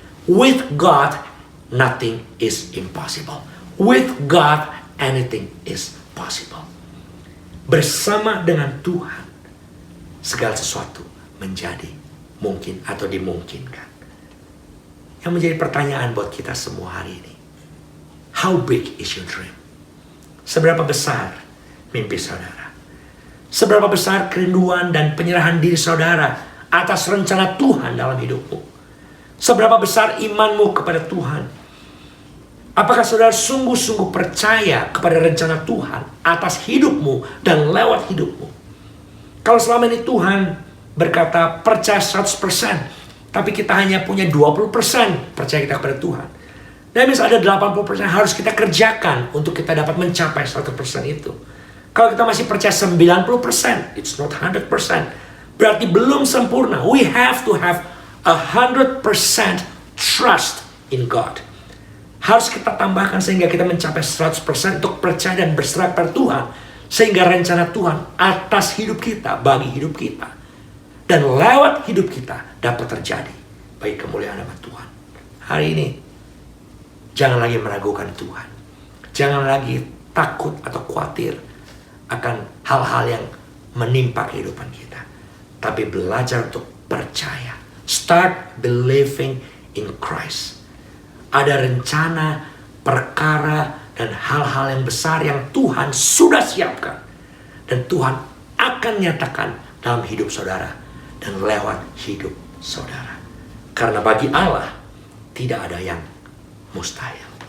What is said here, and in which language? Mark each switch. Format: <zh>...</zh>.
<en>With God, nothing is impossible. With God, anything is possible.</en> <id>Bersama dengan Tuhan, segala sesuatu menjadi mungkin atau dimungkinkan. Yang menjadi pertanyaan buat kita semua hari ini,</id> <en>how big is your dream?</en> <id>Seberapa besar mimpi saudara? Seberapa besar kerinduan dan penyerahan diri saudara atas rencana Tuhan dalam hidupmu? Seberapa besar imanmu kepada Tuhan? Apakah saudara sungguh-sungguh percaya kepada rencana Tuhan atas hidupmu dan lewat hidupmu? Kalau selama ini Tuhan berkata percaya 100%, tapi kita hanya punya 20% percaya kita kepada Tuhan. Dan misalnya ada 80% harus kita kerjakan untuk kita dapat mencapai 100% itu. Kalau kita masih percaya 90%,</id> <en>it's not 100%.</en> <id>Berarti belum sempurna.</id> <en>We have to have 100% trust in God.</en> <id>Harus kita tambahkan sehingga kita mencapai 100% untuk percaya dan berserah pada Tuhan. Sehingga rencana Tuhan atas hidup kita, bagi hidup kita, dan lewat hidup kita dapat terjadi bagi kemuliaan nama Tuhan. Hari ini, jangan lagi meragukan Tuhan. Jangan lagi takut atau khawatir akan hal-hal yang menimpa kehidupan kita. Tapi belajar untuk percaya.</id> <en>Start believing in Christ.</en> <id>Ada rencana, perkara, dan hal-hal yang besar yang Tuhan sudah siapkan. Dan Tuhan akan nyatakan dalam hidup saudara dan lewat hidup saudara. Karena bagi Allah tidak ada yang mustahil.</id>